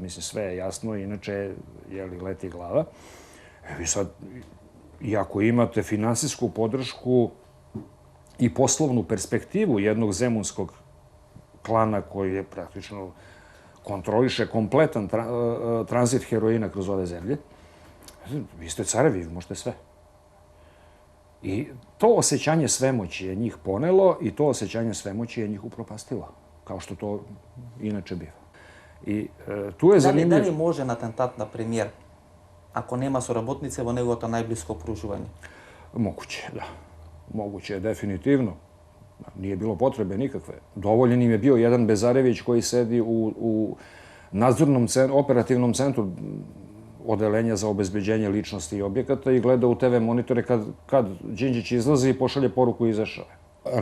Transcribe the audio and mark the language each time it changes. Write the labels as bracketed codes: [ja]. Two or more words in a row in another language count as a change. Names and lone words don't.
[sr] Mislim, sve je jasno, inače leti glava. Vi sad, i ako imate finansijsku podršku i poslovnu perspektivu jednog zemunskog klana koji je praktično kontroliše kompletan tranzit heroina kroz ove zemlje, vi ste carevi, vi možete sve. I to osjećanje svemoći je njih ponelo i to osjećanje svemoći je njih upropastilo, kao što to inače biva. I tu je zanimljivo... [mk] Дали можен атентат на премиер ако нема соработници во неговото најблиско окружување? [sr] Moguće, da. Moguće je, definitivno. Nije bilo potrebe nikakve. Dovoljen im je bio jedan Bezarević koji sedi u nadzornom operativnom centru odelenja za obezbeđenje ličnosti i objekata i gleda u TV monitore kad Đinđić izlazi i pošalje poruku izašao je.